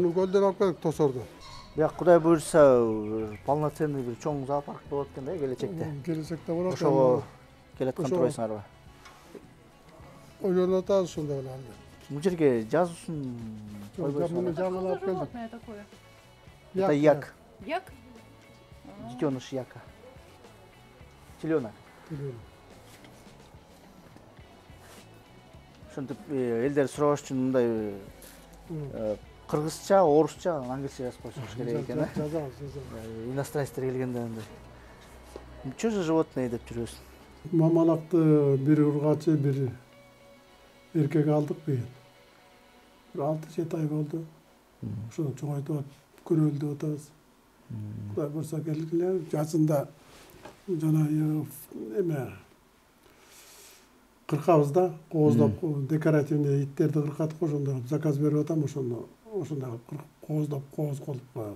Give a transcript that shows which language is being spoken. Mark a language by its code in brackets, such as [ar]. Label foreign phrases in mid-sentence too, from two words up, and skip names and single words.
[ky] Муну көлдөн алып келдик Тосордон. Бияк Кудай буйрса полноценный бир чоң зоопарк болот экен да келечекте. Келечекте болот. Ошого келаткан турбайсыңарбы? Ойлонотабыз ошондой эле. Бул жерге жазуусун Муну койбойсуңар. жаңы алып келдик. [ru] такое? Это як. Як? Детеныш яка. Теленок. [ky] Ошентип элдер сурабаш үчүн мындай кыргызча, орусча, англисче жазып койсоңуз керек экен. Жазабыз. Иностранецтер келгенде андай. [ru] Что же животное [ky] деп жүрөсүң? Мамалакты бир ургачы, бир эркек алдык быйыл. 6-7 ай болду. Ошону чоңойтуп көрөлдөп атабыз. Кудай буйрса келгиле. Жазында жана эме кыркабыз да, кооздоп декоративный иттерди кыркатып ошондо заказ берип атам, ошондо кооздоп кооз кылып коебуз.